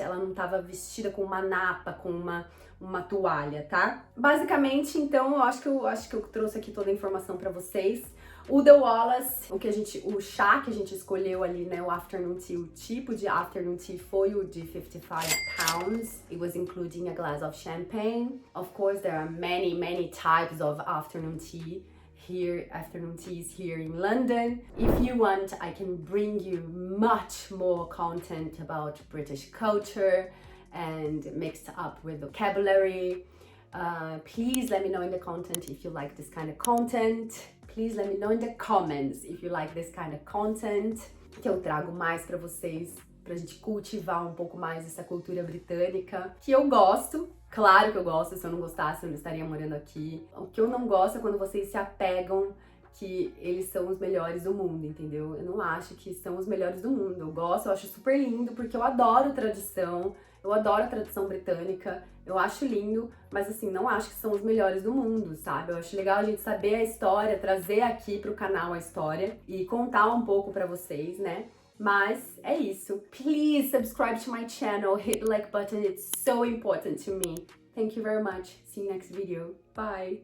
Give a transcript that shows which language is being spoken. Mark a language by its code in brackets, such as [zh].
[pt] Ela não estava vestida com uma napa, com uma toalha, tá? Basicamente, então, eu acho que eu trouxe aqui toda a informação para vocês. O The Wallace, o chá que a gente escolheu ali, né, o afternoon tea, o tipo de afternoon tea foi o de 55 pounds. [en] It was including a glass of champagne. Of course, there are many types of afternoon tea. Afternoon teas here in London. If you want, I can bring you much more content about British culture and mixed up with vocabulary. Please let me know in the content if you like this kind of content. Please let me know in the comments if you like this kind of content. [pt] Que eu trago mais pra vocês, pra gente cultivar um pouco mais essa cultura britânica, que eu gosto. Claro que eu gosto, se eu não gostasse eu não estaria morando aqui. O que eu não gosto é quando vocês se apegam que eles são os melhores do mundo, entendeu? Eu não acho que são os melhores do mundo. Eu gosto, eu acho super lindo, porque eu adoro tradição, eu adoro a tradição britânica, eu acho lindo, mas assim, não acho que são os melhores do mundo, sabe? Eu acho legal a gente saber a história, trazer aqui pro canal a história e contar um pouco pra vocês, né? Mas é isso. [en] Please subscribe to my channel, hit the like button, it's so important to me. Thank you very much. See you next video. Bye!